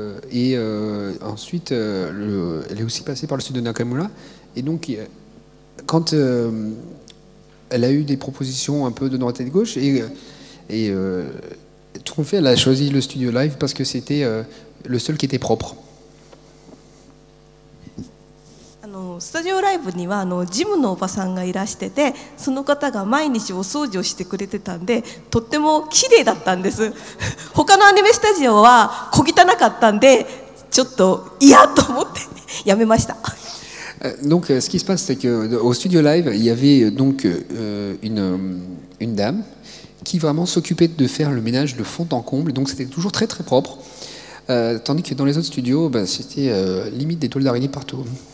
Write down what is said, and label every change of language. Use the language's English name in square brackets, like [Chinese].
[French] Et ensuite, elle est aussi passée par le studio Nakamura. Et donc, quand elle a eu des propositions un peu de droite et de gauche, et tout compte fait, elle a choisi le studio live parce que c'était le seul qui était propre. [Japanese] スタジオライブにはジムのおばさんがいらしてて、その方が毎日お掃除をしてくれてたんで、とっても綺麗だったんです。他のアニメスタジオは小汚かったんで、ちょっと嫌と思ってやめました。 [French] Donc, ce qui se passe, c'est qu'au studio live, il y avait donc une dame qui vraiment s'occupait de faire le ménage de fond en comble, donc c'était toujours très très propre, tandis que dans les autres studios, c'était limite des toiles d'araignée partout.